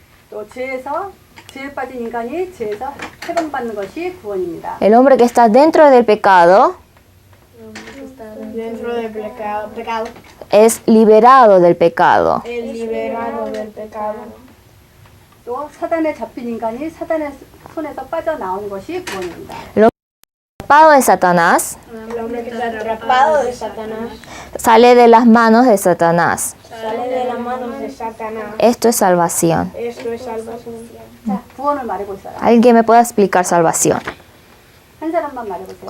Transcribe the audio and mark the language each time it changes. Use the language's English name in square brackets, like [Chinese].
[Korean] 또 죄에 빠진 인간이 죄에서 해방받는 것이 구원입니다. [Spanish] El hombre que está dentro del pecado dentro del pecado, es liberado del pecado. el liberado del pecado. [Korean] 또 사단에 잡힌 인간이 사단의 손에서 빠져나오는 것이 구원입니다. [Spanish] Atrapado de Satanás, El hombre que está atrapado de Satanás sale de las manos de Satanás. sale de las manos de Satanás. Esto es salvación. Esto es salvación. [Korean] 자, 구원을 말해볼 사람. [Spanish] ¿Alguien que me pueda explicar salvación? [Korean] 한 사람만 말해보세요.